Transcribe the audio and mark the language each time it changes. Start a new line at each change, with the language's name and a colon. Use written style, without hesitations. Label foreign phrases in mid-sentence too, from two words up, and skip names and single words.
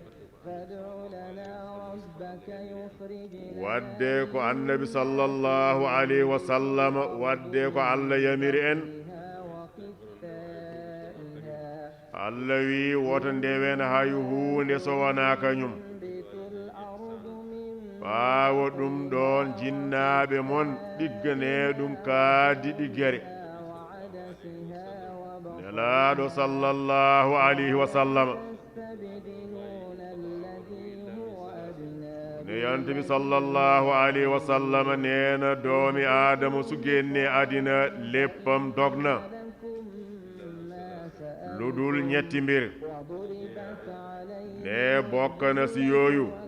Fula: wadde ko annabi
Arabic: صلى الله عليه وسلم
Fula: wadde ko Allah yamiri en Allah wi woto ndewen hay huunde so wona kañum ɓaawo ɗum ɗon jinnaaɓe mon ɗiggane ɗum kaaddi ɗiggere
Wolof: nelaaɗo
Arabic: صلى الله عليه وسلم
Wolof: ne yantabi
Arabic: صلى الله عليه وسلم
Wolof: neena doomi aadama su génne àddina léppam dogna lu dul ñetti mbir ne bokk na si yooyu